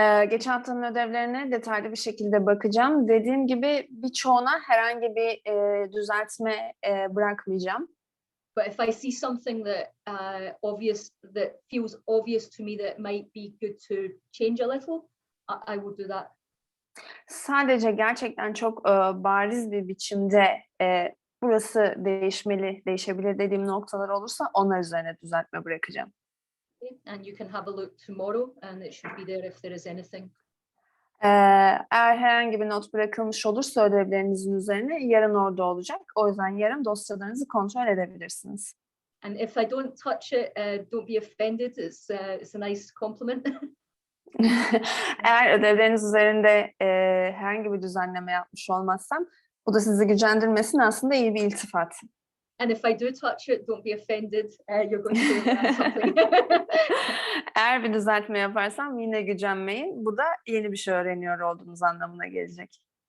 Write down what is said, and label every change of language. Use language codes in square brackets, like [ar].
[tr] Geçen haftanın ödevlerine detaylı bir şekilde bakacağım. Dediğim gibi birçoğuna herhangi bir düzeltme bırakmayacağım. [en] But if I see something that that feels obvious to me that might be good to change a little, I will do that. [tr] Sadece gerçekten çok bariz bir biçimde burası değişmeli, değişebilir dediğim noktalar olursa onlar üzerine düzeltme bırakacağım. [en] Okay. And you can have a look tomorrow and it should be there if there is anything. [tr] Eğer herhangi bir not bırakılmış olursa ödevlerinizin üzerine yarın orada olacak. O yüzden yarın dosyalarınızı kontrol edebilirsiniz. [en] And if I don't touch it, don't be offended. It's a nice compliment. [tr] Eğer ödevleriniz üzerinde herhangi bir düzenleme yapmış olmazsam bu da sizi gücendirmesin, aslında iyi bir iltifat. [en] And if I do touch it, don't be offended. You're going to learn something. [tr] Eğer bir düzeltme yaparsam yine gücenmeyin. Bu da yeni bir şey öğreniyor olduğunuz anlamına gelecek.